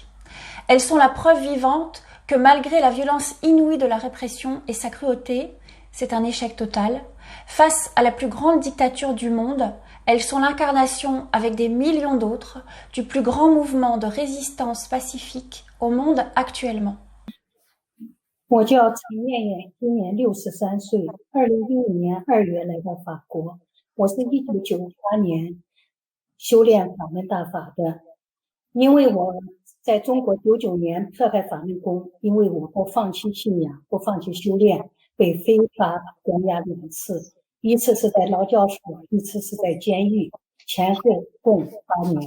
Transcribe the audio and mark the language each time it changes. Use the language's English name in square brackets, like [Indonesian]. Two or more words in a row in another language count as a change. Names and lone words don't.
[French] Elles sont la preuve vivante que malgré la violence inouïe de la répression et sa cruauté, c'est un échec total. Face à la plus grande dictature du monde, elles sont l'incarnation, avec des millions d'autres, du plus grand mouvement de résistance pacifique au monde actuellement. [Chinese] 我叫陈艳艳，今年63岁，2015年2月来到法国。我是1998年修炼法门大法的，因为我在中国99年迫害法轮功，因为我不放弃信仰，不放弃修炼，被非法关押2次，一次是在劳教所，一次是在监狱，前后共8年。